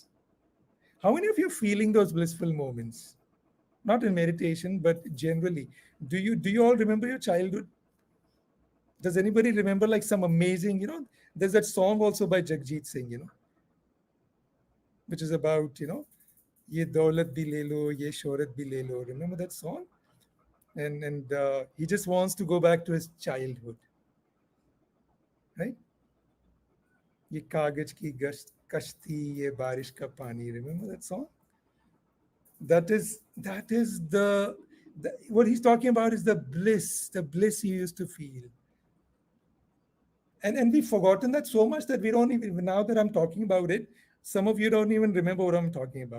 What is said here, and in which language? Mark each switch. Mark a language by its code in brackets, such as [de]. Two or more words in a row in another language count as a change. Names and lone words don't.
[en] How many of you are feeling those blissful moments? Not in meditation, but generally. Do you all remember your childhood? Does anybody remember like some amazing, there's that song also by Jagjit Singh, which is about, [hi] ये दौलत भी ले लो, ये शोहरत भी ले लो. [en] Remember that song? And he just wants to go back to his childhood, right? [hi] ये काग़ज़ की कश्ती, ये बारिश का पानी. [en] Remember that song? That is the what he's talking about is the bliss he used to feel. And we've forgotten that so much that we don't even, now that I'm talking about it, some of you don't even remember what I'm talking about.